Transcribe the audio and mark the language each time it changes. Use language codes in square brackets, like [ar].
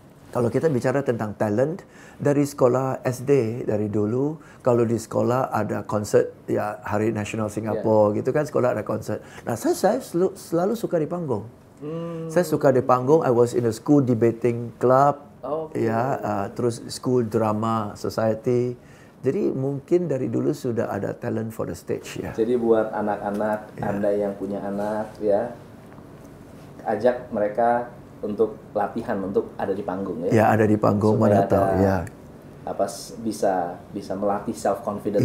[id] Kalau kita bicara tentang talent, dari sekolah SD, dari dulu, kalau di sekolah ada konsert, ya Hari Nasional Singapura, gitu kan, sekolah ada konsert. Nah, saya selalu suka di panggung. Saya suka di panggung, [en] I was in a school debating club, [id] terus [en] school drama society. [id] Jadi mungkin dari dulu sudah ada [en] talent for the stage [id] ya. Jadi buat anak-anak, Anda yang punya anak, ya, ajak mereka untuk latihan untuk ada di panggung ya. Ya, ada di panggung, mana tahu ya. Bisa melatih self confidence.